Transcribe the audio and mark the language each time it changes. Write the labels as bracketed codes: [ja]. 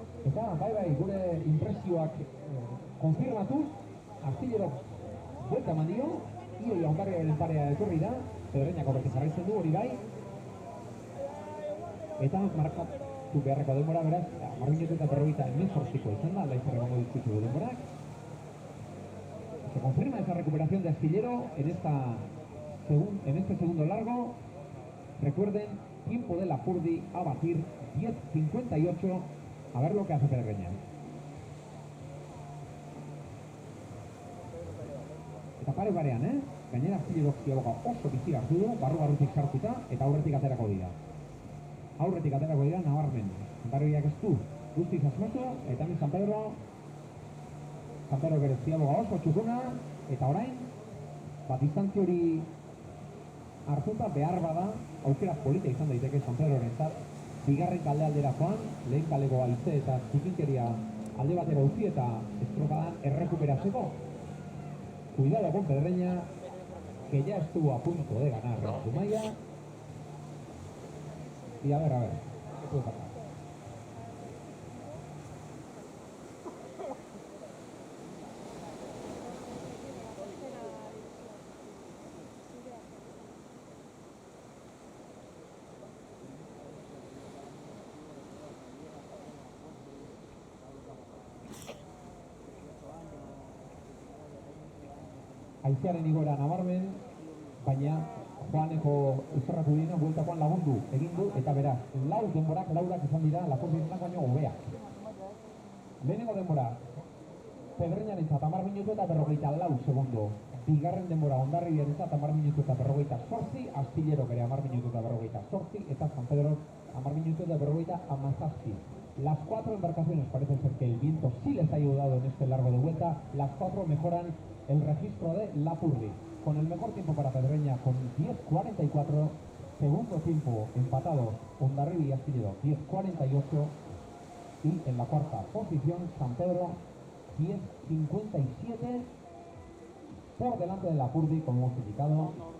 [eu] Eta, bai, gure impresioak konfirmatuz, Astillero buelta eman dio, Ioi Hondarribiaren parea etorri da, Pedreñak horrekin jarraitzen du hori bai, eta markatu beharreko denbora beraz, 10 minutu eta 58 izan da, laizar emango dizkizu denborak. [es] Se confirma esa recuperación de Astillero en este segundo largo. Recuerden, tiempo de Lapurdi a batir 10:58, a ver lo que hace Pedreña. [eu] Eta pare barean, gainera Astillero ziaboga oso bizi hartu du, barru-barrutik sartuta, eta aurretik aterako dira. Nabarmen. Hondarribiak ez du guztiz asmatu, eta hemen San Pedro bere ziaboga oso txukuna, eta orain, distantzia hori hartuta behar bada, aukera polita izan daiteke San Pedrorentzat, bigarren kalde aldera joan, lehen kaleko haize eta zikinkeria alde batera utzi eta estropadan errekuperatzeko. [es] Cuidado con Pedreña, que ya estuvo a punto de ganar Zumaya. Y a ver, ¿qué puede pasar? [eu] haizearen igoera nabarmen, baina Juaneko izorratu dina bueltakoan lagundu egin du, eta beraz, laurak izan dira Lapurdienak baino hobeak. Lehenengo denbora, Pedreñarentzat 10 minutu eta 54 segundo. Bigarren denbora Hondarribiarentzat 10 minutu eta 58, Astillerok ere 10 minutu eta 58, eta San Pedro 10 minutu eta 57. [es] Las 4 embarcaciones parece ser que el viento sí les ha ayudado en este largo de vuelta. Las 4 mejoran el registro de Lapurdi, con el mejor tiempo para Pedreña con 10.44, segundo tiempo empatado Hondarribia y Astillero 10.48, y en la cuarta posición San Pedro 10.57, por delante de Lapurdi, como hemos indicado.